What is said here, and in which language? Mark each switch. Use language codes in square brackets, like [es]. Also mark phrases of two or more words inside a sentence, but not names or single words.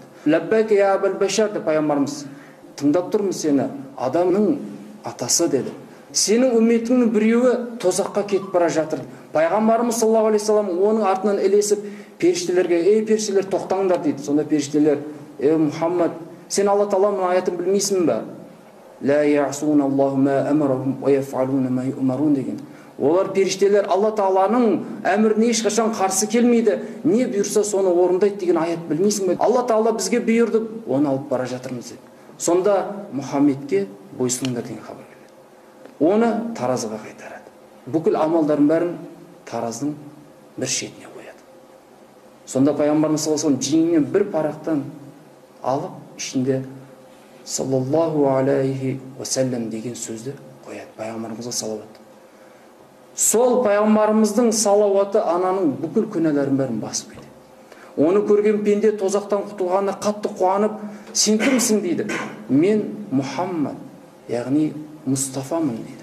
[ar] لبيك يا أبا البشر [kk] деп пайғамбарымыз, тыңдап тұрмын сені, адамның атасы деді. Сенің үмметіңнің біреуі тозаққа кетіп бара жатыр. Пайғамбарымыз [ar] صلى الله عليه سلام [kk] оның артынан ілесіп періштелерге, ей періштелер тоқтаңдар дейді. Сонда періштелер, ей Мұхаммад, сен Алла тағаланың аятын білмейсің бе? [ar] لا يعصون الله ما أمرهم ويفعلون ما يؤمرون [kk] деген. Олар періштелер Алла тағаланың әміріне ешқашан қарсы келмейді, не бұйырса соны орындайды деген аят білмейсің бе? Алла тағала бізге бұйырды, оны алып бара жатырмыз деді. Сонда Мұхаммедке бойсұныңдар деген хабар келеді. Оны таразыға қайтарады. Бүкіл амалдардың бәрін таразының бір шетіне қояды. Сонда пайғамбарымыз [ar] صلى الله عليه وسلم [kk] жеңінен бір парақтан алып, ішінде [ar] صلى الله عليه وسلم [kk] деген сөзді қояды. Пайғамбарымызға салауат. Сол пайғамбарымыздың салауаты ананың бүкіл күнәларын бәрін басып кетеді. Оны көрген пенде тозақтан құтылғанына қатты қуанып, сен кімсің дейді. Мен Мұхаммад, яғни Мұстафамын дейді.